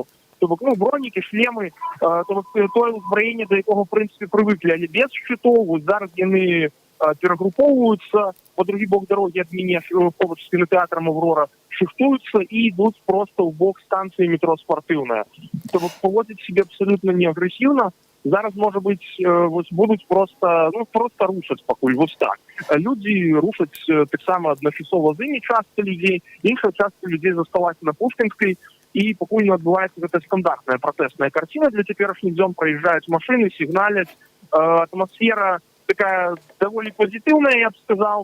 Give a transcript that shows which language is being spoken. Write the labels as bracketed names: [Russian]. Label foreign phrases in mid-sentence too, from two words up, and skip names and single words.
[Ukrainian] Тобто, ну, броніки, шлеми, тобто те озброєння, до якого, в принципі, привикли, але без щитов. Зараз вони перегруповуються по другий бок дороги від мене, поруч з кінотеатром «Аврора», шифтуються і йдуть просто в бок станції метро «Спортивна». Тобто поводять себе абсолютно не агресивно. [Belarusian] зараз, можа быць, вось будуць просто рушаць пакуль вось так. Людзі рушаць таксама адначасова з імі частка людзей, іншая частка людзей засталася на Пушкінскай, і пакуль не адбываецца гэта стандартная пратэсная карціна для цяперашніх дзён, праязджаюць машыны, сігналяць, атмасфера такая даволі пазітыўная, я б сказаў.